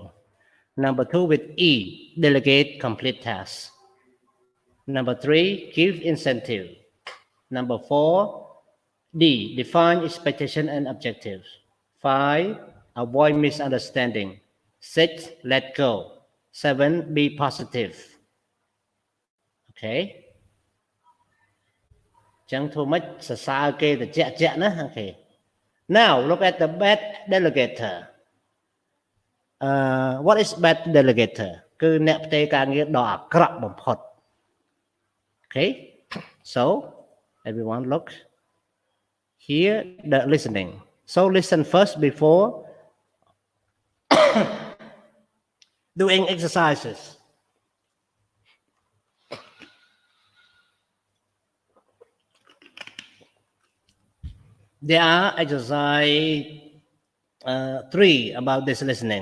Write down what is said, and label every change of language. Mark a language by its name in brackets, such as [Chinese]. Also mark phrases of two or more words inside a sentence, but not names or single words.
[English] Number 2 with E, delegate complete tasks. Number 3, give incentive. Number 4, D, define expectation and objectives. 5, avoid misunderstanding. 6, let go. 7, be positive. Okay. [Khmer] ចឹងធ្វើម៉េចសរសើរគេទៅជាក់ណាអូខេ [English] Now look at the bad delegator what is bad delegator [Khmer] គឺអ្នកផ្ទេរការងារដ៏អាក្រក់បំផុត [English] Okay so everyone look here the listening so listen first before doing exercises There are exercise 3 about this listening.